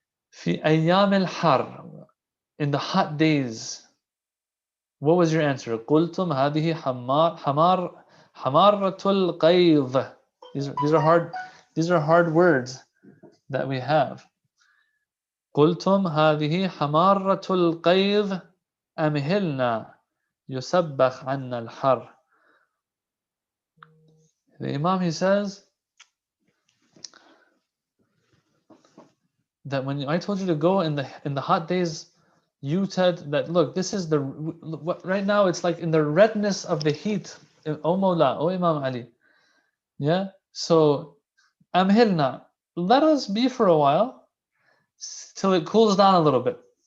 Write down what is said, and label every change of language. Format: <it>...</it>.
<ar>Fi ayyam al-har,</ar> <en>in the hot days. What was your answer?</en> <ar>Qultum hadihi hamaratul qayd.</ar> <en>These are hard words that we have.</en> <ar>قلتم هذه حمارة القيظ أمهلنا يسبخ عنا الحر.</ar> <en>The Imam, he says that when I told you to go in the hot days, you said that, look, this is right now it's like in the redness of the heat. O Mawla, O Imam Ali. Yeah, so أمهلنا, let us be for a while till it cools down a little bit.</en>